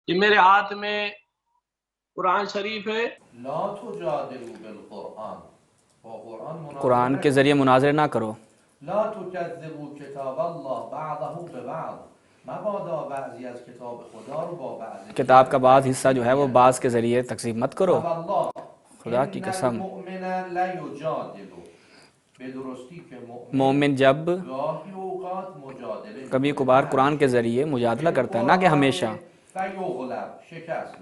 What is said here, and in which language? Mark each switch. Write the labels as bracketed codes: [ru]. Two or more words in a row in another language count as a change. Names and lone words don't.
[ur] یہ میرے ہاتھ میں قرآن شریف ہے۔ [ar] لا تجادلوا بالقرآن، [ur] قرآن کے ذریعے مناظرے نہ کرو۔ [ar] لا تكذبوا کتاب اللہ بعضه ببعض، [fa] مبادا بعضی از کتاب خدا رو با بعضی [ur] کتاب کا بعض حصہ جو ہے وہ بعض کے ذریعے تقسیم مت کرو۔ خدا کی ان قسم، [ar] المؤمن لا یجادل، [fa] بے درستی کہ [ur] مومن جب [fa] گاہی اوقات مجادلے [ur] کبھی کبھار قرآن کے ذریعے مجادلہ کرتا ہے، نہ کہ ہمیشہ، [ar] فیغلب، شکست